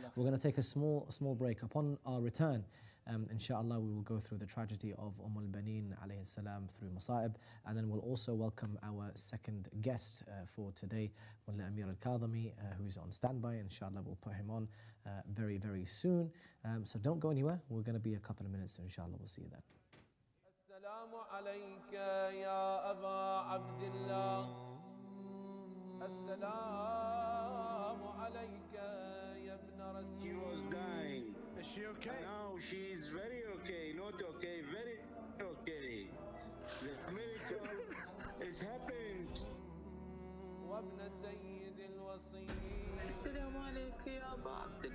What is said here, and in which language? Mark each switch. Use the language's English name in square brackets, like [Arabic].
[English] We're going to take a small break. Upon our return, inshallah, we will go through the tragedy of al-Banin alayhi salam through Masa'ib, and then we'll also welcome our second guest for today, Mullah Amir al-Kadhimi, who is on standby. Inshallah, we'll put him on very, very soon. So don't go anywhere. We're going to be a couple of minutes, so inshallah, we'll see you then. [Arabic] السلام عليك يا أبا عبد الله السلام عليك يا ابن رسول. [English] She was dying. Is she okay? Now she is very okay, not okay, very okay. The miracle is happening. [Arabic] وابن سيد الوصي. السلام عليك يا أبا عبد الله.